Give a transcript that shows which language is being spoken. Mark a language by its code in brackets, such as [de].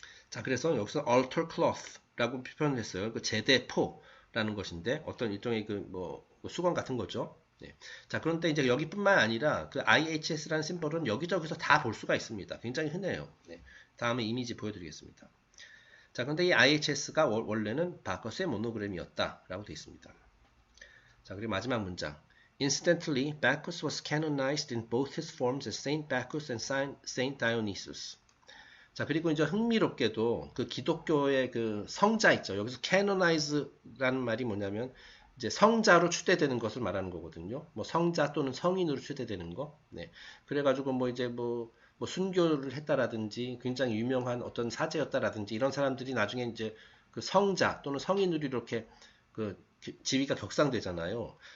[ko] 자, 그래서 여기서 altar cloth라고 표현을 했어요. 그 제대포라는 것인데 어떤 일종의 그 수건 같은 거죠. 네. 자, 그런데 이제 여기뿐만 아니라 그 IHS라는 심볼은 여기저기서 다 볼 수가 있습니다. 굉장히 흔해요. 네. 다음에 이미지 보여드리겠습니다. 자, 그런데 이 IHS가 원래는 바커스의 모노그램이었다라고 되어 있습니다. 자, 그리고 마지막 문장. [en] Incidentally, Bacchus was canonized in both his forms as Saint Bacchus and Saint Dionysus. [ko] 자, 그리고 이제 흥미롭게도 그 기독교의 그 성자 있죠. 여기서 canonize라는 말이 뭐냐면 이제 성자로 추대되는 것을 말하는 거거든요. 뭐 성자 또는 성인으로 추대되는 거. 네. 그래가지고 뭐 이제 뭐 순교를 했다라든지 굉장히 유명한 어떤 사제였다라든지 이런 사람들이 나중에 이제 그 성자 또는 성인으로 이렇게 그 지위가 격상되잖아요.